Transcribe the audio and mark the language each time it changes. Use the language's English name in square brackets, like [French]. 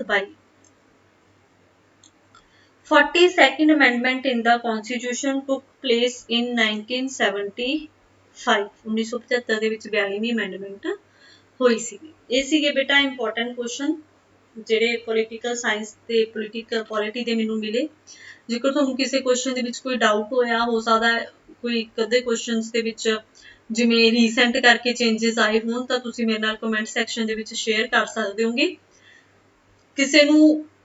[English] 22। 42nd amendment in the constitution took place in 1975। [Punjabi] 1975 ਦੇ ਵਿੱਚ 42ਵੀਂ amendment ਹੋਈ ਸੀ। ਇਹ ਸੀਗੇ ਬੇਟਾ ਇੰਪੋਰਟੈਂਟ ਕੁਐਸਚਨ ਜਿਹੜੇ ਪੋਲੀਟੀਕਲ ਸਾਇੰਸ ਤੇ ਪੋਲੀਟੀਕਲ ਪੋਲਿਟੀ ਦੇ ਮੈਨੂੰ ਮਿਲੇ। ਜੇਕਰ ਤੁਹਾਨੂੰ ਕਿਸੇ ਕੁਐਸਚਨ ਦੇ ਵਿੱਚ ਕੋਈ ਡਾਊਟ ਹੋਇਆ, ਹੋ ਸਕਦਾ ਕੋਈ ਇੱਕ ਅੱਧੇ ਕੁਐਸਚਨਸ ਦੇ ਵਿੱਚ ਜਿਵੇਂ ਰੀਸੈਂਟ ਕਰਕੇ ਚੇਂਜਸ ਆਏ ਹੋਣ, ਤਾਂ ਤੁਸੀਂ ਮੇਰੇ ਨਾਲ ਕਮੈਂਟ ਸੈਕਸ਼ਨ ਦੇ ਵਿੱਚ ਸ਼ੇਅਰ ਕਰ ਸਕਦੇ ਹੋਗੇ। ਕਿਸੇ ਨੂੰ